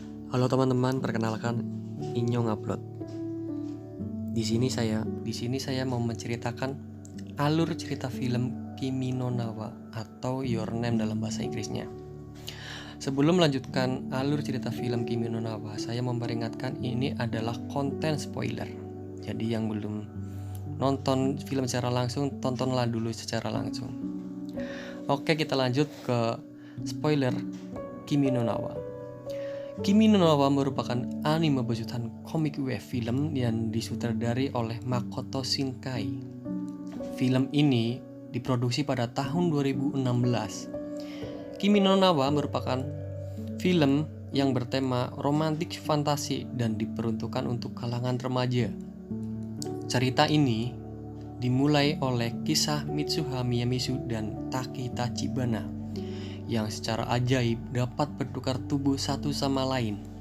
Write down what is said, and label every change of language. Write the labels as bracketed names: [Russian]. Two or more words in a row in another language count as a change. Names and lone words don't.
[Indonesian] Halo teman-teman, perkenalkan Inyo Ngupload. Di sini saya mau menceritakan alur cerita film Kimi no Na wa atau Your Name dalam bahasa Inggrisnya. Sebelum melanjutkan alur cerita film Kimi no Na wa, saya memperingatkan ini adalah konten spoiler. Jadi yang belum nonton film secara langsung, tontonlah dulu secara langsung. Oke, kita lanjut ke spoiler Kimi no Na wa. Kimi no Na wa merupakan anime besutan komik wave film yang disutradari oleh Makoto Shinkai. Film ini diproduksi pada tahun 2016. Kimi no Na wa merupakan film yang bertema romantik fantasi dan diperuntukkan untuk kalangan remaja. Cerita ini dimulai oleh kisah Mitsuha Miyamizu dan Taki Tachibana yang secara ajaib dapat bertukar tubuh satu sama lain.